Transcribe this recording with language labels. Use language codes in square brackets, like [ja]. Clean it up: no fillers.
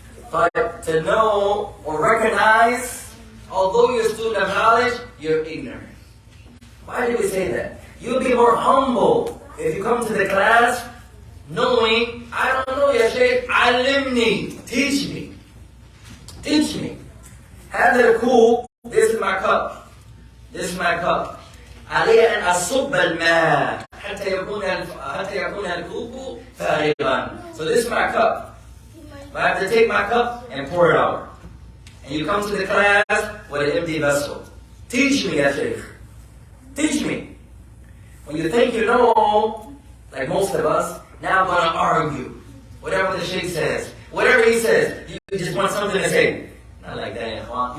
[en] But to know or recognize, although you're a student of knowledge, you're ignorant. Why did we say that? You'll be more humble if you come to the class knowing, I don't know, Ya Shaykh, alimni, teach me. Teach me. Have it cool, this is my cup. This is my cup. [ar] علي أن أصب الماء حتى يكون الكوب فارغا. [en] So this is my cup. I have to take my cup and pour it out. And you come to the class with an empty vessel. Teach me, ya Shaykh. Teach me. When you think you know, like most of us, now I'm going to argue. Whatever the Shaykh says, whatever he says, you just want something to say. Not like that, Ikhwan.